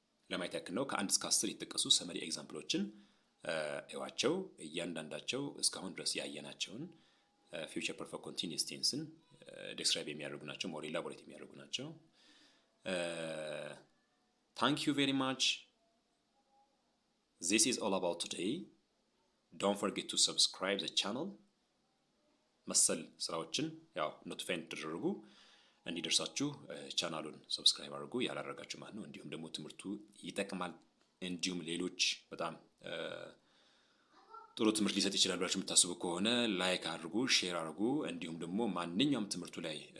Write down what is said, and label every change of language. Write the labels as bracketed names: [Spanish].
[Amharic] ለማየት ያክል ነው። ከ1 እስከ 10 የተጠቀሱ ሰመሪ ኤግዛምፕሎችን እዋቸው እያንዳንዳቸው እስካሁን ድረስ ያየናቸውን ፊውቸር ፐርፌክት ኮንቲኒየስ ቴንስን ዲስክራይብ የሚያደርጉ ናቸው፣ ሞር ኢላቦሬት የሚያደርጉ ናቸው። ታንክ ዩ ቬሪ ማች። [English] This is all about today. Don't forget to subscribe the channel. [Amharic] መሰል ስራዎችን ያው ኖቲፋይ ተደረጉ እንዲደርሳችሁ ቻናሉን ሰብስክራይብ አድርጉ ያላደረጋችሁ ማለት ነው። እንዲሁም ደግሞ ትምህርቱ ይጠቅማል እንዲሁም ሌሎች በጣም ጥሩ ትምህርት ሊሰጥ ይችላል ብላችሁ የምታስቡ ከሆነ ላይክ አድርጉ፣ ሼር አድርጉ። እንዲሁም ደግሞ ማንኛውም ትምህርቱ ላይ